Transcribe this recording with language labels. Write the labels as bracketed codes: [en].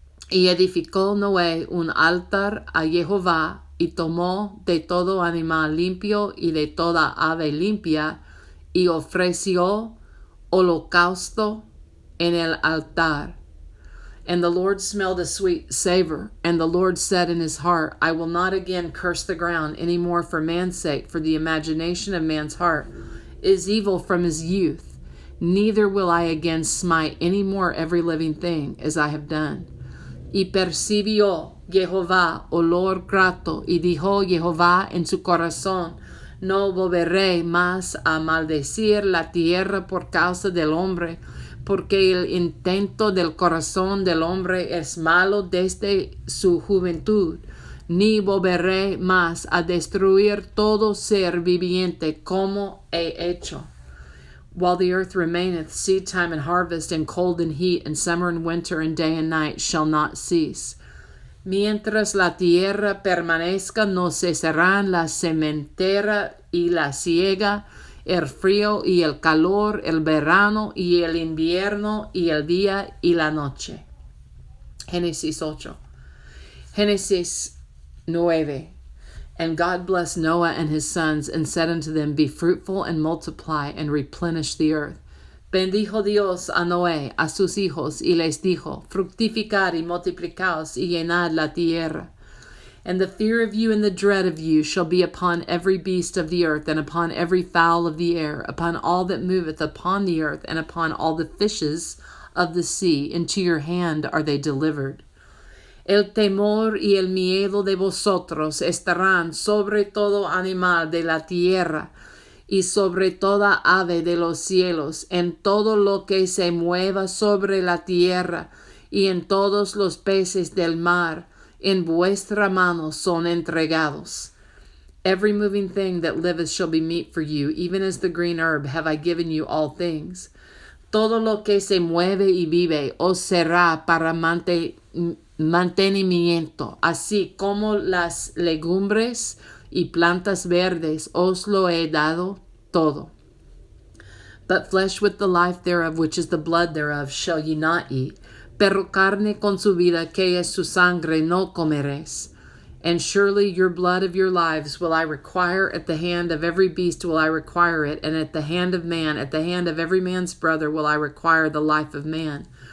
[es] Y edificó Noé un altar a Jehová, y tomó de todo animal limpio y de toda ave limpia, y ofreció holocausto en el altar. [en] And the Lord smelled a sweet savor. And the Lord said in his heart, I will not again curse the ground any more for man's sake, for the imagination of man's heart is evil from his youth. Neither will I again smite any more every living thing, as I have done. [es] Y percibió Jehová olor grato, y dijo Jehová en su corazón, no volveré más a maldecir la tierra por causa del hombre, porque el intento del corazón del hombre es malo desde su juventud, ni volveré más a destruir todo ser viviente como he hecho. [en] While the earth remaineth, seed time and harvest, and cold and heat, and summer and winter, and day and night shall not cease. [es] Mientras la tierra permanezca, no cesarán la sementera y la siega, el frío y el calor, el verano y el invierno, y el día y la noche. Génesis 8. Génesis 9. [en] And God blessed Noah and his sons, and said unto them, Be fruitful and multiply, and replenish the earth. [es] Bendijo Dios a Noé, a sus hijos, y les dijo, Fructificad y multiplicaos, y llenad la tierra. [en] And the fear of you and the dread of you shall be upon every beast of the earth, and upon every fowl of the air, upon all that moveth upon the earth, and upon all the fishes of the sea. Into your hand are they delivered. [es] El temor y el miedo de vosotros estarán sobre todo animal de la tierra, y sobre toda ave de los cielos, en todo lo que se mueva sobre la tierra, y en todos los peces del mar, en vuestra mano son entregados. [en] Every moving thing that liveth shall be meat for you, even as the green herb have I given you all things. [es] Todo lo que se mueve y vive os será para mantenimiento, así como las legumbres y plantas verdes os lo he dado todo. [en] But flesh with the life thereof, which is the blood thereof, shall ye not eat. [es] Pero carne con su vida, que es su sangre, no comeréis. [en] And surely your blood of your lives will I require, at the hand of every beast will I require it, and at the hand of man, at the hand of every man's brother will I require the life of man.